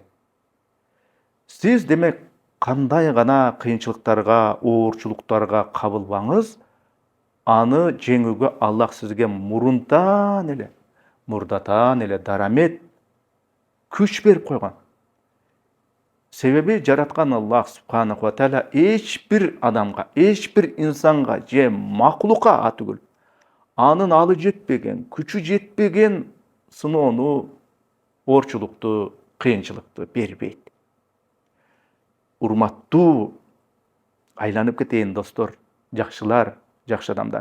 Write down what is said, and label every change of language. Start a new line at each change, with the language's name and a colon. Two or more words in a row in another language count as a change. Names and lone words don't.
Kyrgyz: Сиз демек кандай гана кыйынчылыктарга, оорчулуктарга кабылбаңыз, аны жеңүүгө Аллах сизге мурдатан эле дарамет, күч берип койгон. Себеби жараткан Аллах
Arabic: سبحانه وتعالى
Kyrgyz: эч бир адамга, эч бир инсанга же макулукка атүгүл анын алы жетпеген, күчү жетпеген сыноону, оорчулукту, кыйынчылыкты бербейт. Урматтуу айланып кетейин достор, жакшылар, жакшы адамдар.